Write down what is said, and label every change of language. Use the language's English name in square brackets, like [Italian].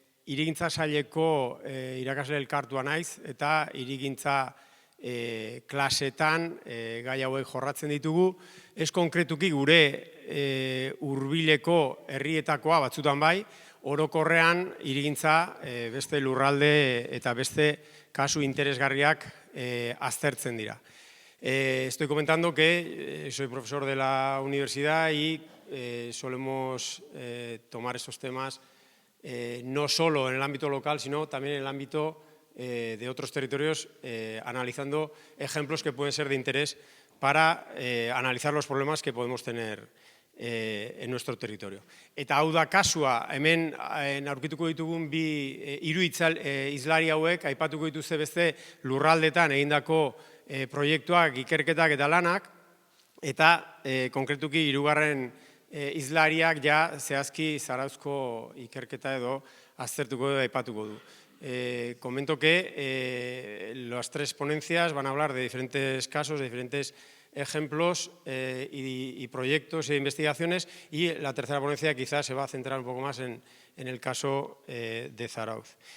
[Basque] Hirigintza saileko irakasle elkartua naiz eta hirigintza klasetan gai hauek jorratzen ditugu. Ez konkretuki gure hurbileko herrietakoa batzutan bai, orokorrean hirigintza beste lurralde eta beste kasu interesgarriak aztertzen dira. [Spanish] Estoy comentando que soy profesor de la universidad y solemos tomar estos temas no solo en el ámbito local, sino también en el ámbito de otros territorios, analizando ejemplos que pueden ser de interés para analizar los problemas que podemos tener en nuestro territorio. [Basque] Eta hau da kasua, hemen aurkituko ditugun hiru hizlari hauek, aipatuko dituzte beste lurraldetan egindako proiektuak, ikerketak eta lanak, eta konkretuki hirugarren hizlariak zehazki Zarauzko ikerketa edo aztertuko edo aipatuko du. [Spanish] Comento que las 3 ponencias van a hablar de diferentes casos, de diferentes ejemplos y proyectos e investigaciones, y la tercera ponencia quizás se va a centrar un poco más en el caso de Zarauz.